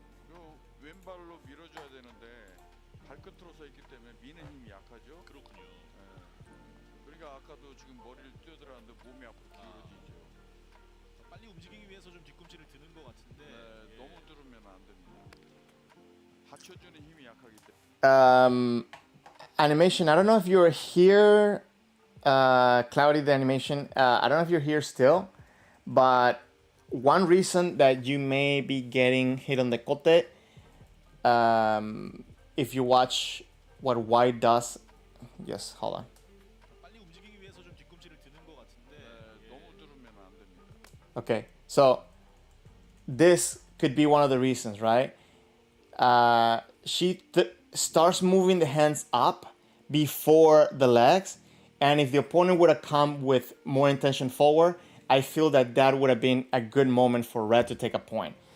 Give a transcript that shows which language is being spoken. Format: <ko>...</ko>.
<ko>요 왼발로 밀어줘야 되는데 발끝으로 서 있기 때문에 미는 힘이 약하죠. 그렇군요. 그러니까 아까도 지금 머리를 뛰어들었는데 몸이 앞으로 기울어지죠. 빨리 움직이기 위해서 좀 뒤꿈치를 드는 것 같은데 너무 들으면 안 됩니다. 받쳐주는 힘이 약하기 때문에.</ko> <en>Animation. I don't know if you're here, Cloudy. The animation. I don't know if you're here still, but one reason that you may be getting hit on the kote, if you watch what White does. Yes, hold on.</en> <ko>빨리 움직이기 위해서 좀 뒤꿈치를 드는 것 같은데 너무 들으면 안 됩니다.</ko> <en>Okay, so this could be one of the reasons, right? She starts moving the hands up before the legs, and if the opponent would have come with more intention forward, I feel that that would have been a good moment for red to take a point.</en>